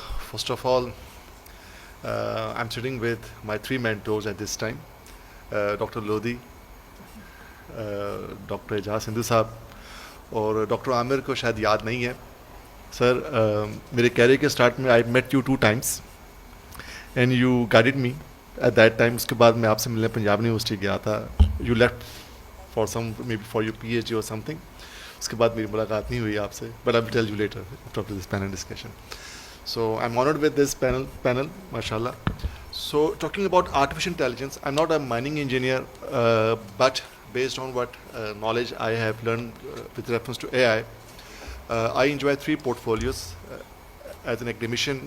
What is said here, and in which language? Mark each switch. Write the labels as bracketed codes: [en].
[en] First of all, I'm sitting with my three mentors at this time. Dr. Lodi, Dr. [ur] Ejaz Sindhu صاحب اور doctor عامر کو شاید یاد نہیں ہے. سر, میرے کیریئر کے اسٹارٹ میں [en] I met you 2 times and you guided me at that time. [ur] اس کے بعد میں آپ سے ملنے پنجاب یونیورسٹی گیا تھا. [en] You left for some maybe for your P H D اور something. [ur] اس کے بعد میری ملاقات نہیں ہوئی آپ سے, [en] But I will tell you later after this panel discussion. So I am honoured with this panel ماشاء اللہ. So talking about artificial intelligence, I'm not a mining engineer, but based on what knowledge I have learned with reference to AI, I enjoy 3 portfolios as an academician.